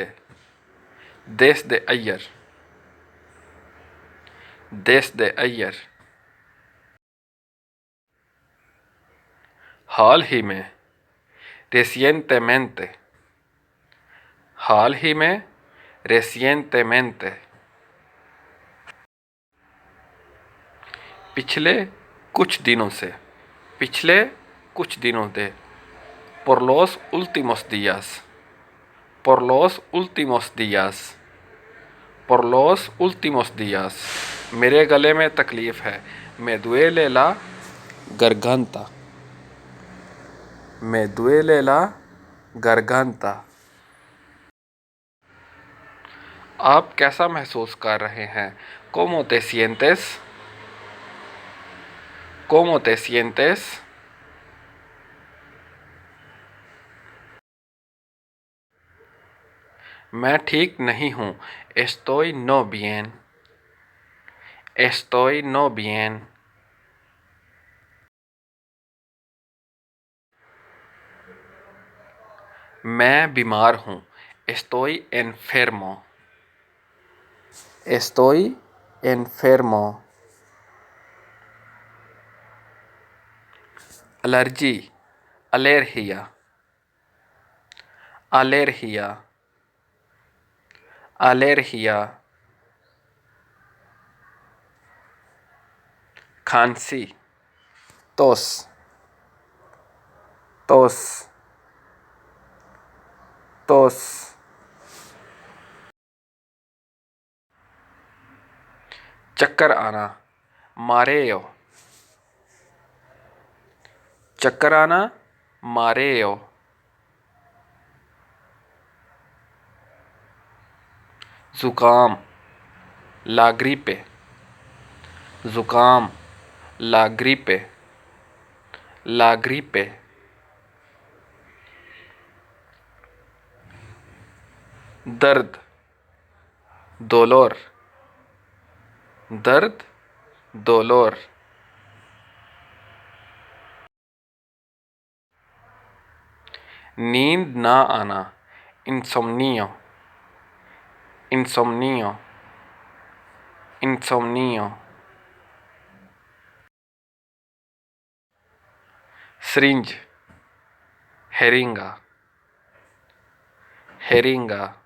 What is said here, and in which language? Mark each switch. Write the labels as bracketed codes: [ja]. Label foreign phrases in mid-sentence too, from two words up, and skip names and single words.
[es] desde ayer, desde ayer। [hi] हाल ही में, recientemente, हाल ही में, recientemente। पिछले कुछ दिनों से, पिछले कुछ दिनों से। [es] por los últimos días, por los últimos días, por los últimos días। [hi] मेरे गले में तकलीफ़ है। [es] me duele la garganta, me duele la garganta। [hi] आप कैसा महसूस कर रहे हैं? [es] ¿Cómo te sientes? ¿Cómo te sientes? [hi] मैं ठीक नहीं हूँ। [es] estoy no bien, estoy no bien। [hi] मैं बीमार हूँ। [es] estoy enfermo, estoy enfermo। एलर्जी, alergia, alergia, alergia। खांसी, tos, tos, tos। [hi] चक्कर आना, mareo, चक्कर आना, mareo। ज़ुकाम, [es] la gripe, ज़ुकाम, la gripe, la gripe। [hi] दर्द, dolor, दर्द, dolor। नींद ना आना, [es] insomnio, insomnio, insomnio। syringe, jeringa, jeringa।